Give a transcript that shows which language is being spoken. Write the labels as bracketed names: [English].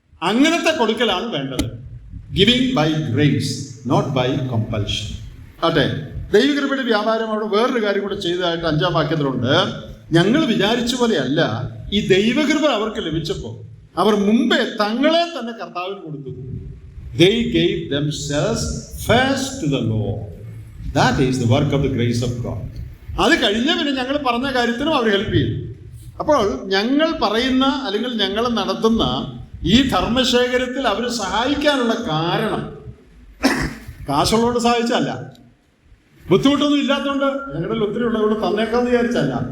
[Malayalam] അങ്ങനത്തെ കൊടുക്കലാണ് വേണ്ടത്. [English] Giving by grace, not by compulsion. [Malayalam] അതെ, ദൈവകൃപയുടെ വ്യാപാരം അവിടെ വേറൊരു കാര്യം കൂടെ ചെയ്തതായിട്ട് 5-ാം വാക്യത്തിലുണ്ട്. ഞങ്ങൾ വിചാരിച്ച പോലെയല്ല, ഈ ദൈവകൃപ അവർക്ക് ലഭിച്ചപ്പോൾ അവർ മുമ്പേ തങ്ങളെ തന്നെ കർത്താവിന് കൊടുത്തു. [English] They gave themselves first to the Lord. That is the work of the grace of God. [Malayalam] അത് കഴിഞ്ഞ പിന്നെ ഞങ്ങൾ പറഞ്ഞ കാര്യത്തിനും അവർ ഹെൽപ്പ് ചെയ്തു. അപ്പോൾ ഞങ്ങൾ പറയുന്ന അല്ലെങ്കിൽ ഞങ്ങൾ നടത്തുന്ന ഈ ധർമ്മശേഖരത്തിൽ അവർ സഹായിക്കാനുള്ള കാരണം കാശുള്ളതുകൊണ്ട് സഹായിച്ചല്ല, ബുദ്ധിമുട്ടൊന്നും ഇല്ലാത്തതുകൊണ്ട് ഞങ്ങളുടെ ഒത്തിരി ഉള്ളതുകൊണ്ട് തന്നേക്കാന്ന് വിചാരിച്ചല്ല.